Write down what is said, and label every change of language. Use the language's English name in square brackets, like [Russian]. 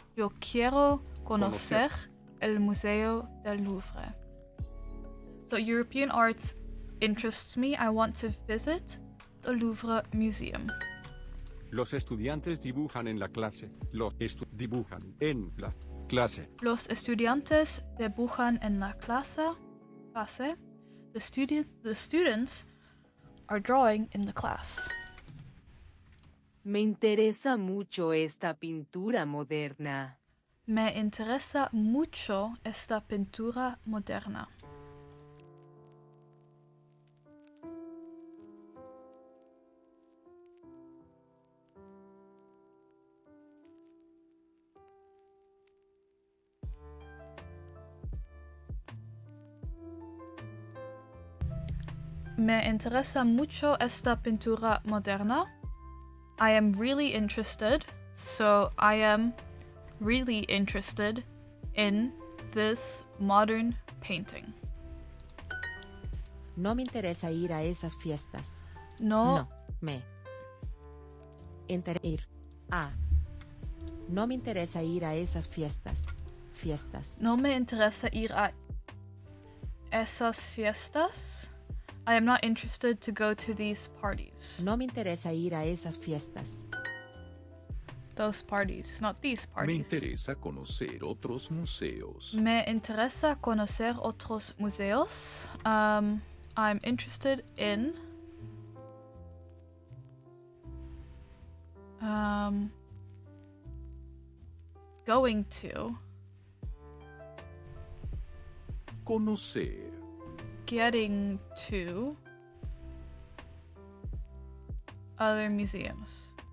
[Spanish] Yo quiero conocer el Museo del Louvre. [English] So European arts interests me. I want to visit the Louvre Museum. [Spanish] Los estudiantes dibujan en la clase. Dibujan en la clase. Los estudiantes dibujan en la clase. [English] The students are drawing in the class. [Spanish] Me interesa mucho esta pintura moderna. Me interesa mucho esta pintura moderna. Me interesa mucho esta pintura moderna. [English] I am really interested, so I am really interested in this modern painting. [Spanish] No me interesa ir a esas fiestas. No me interesa ir a. No me interesa ir a esas fiestas. No me interesa ir a esas fiestas. [English] I am not interested to go to these parties. [Spanish] No me interesa ir a esas fiestas. [English] Those parties, not these [Spanish] Me [English] parties. [Spanish] interesa conocer otros museos. Me interesa conocer otros museos. [English] I'm interested in going to [Spanish] Conocer. [English] getting to other museums.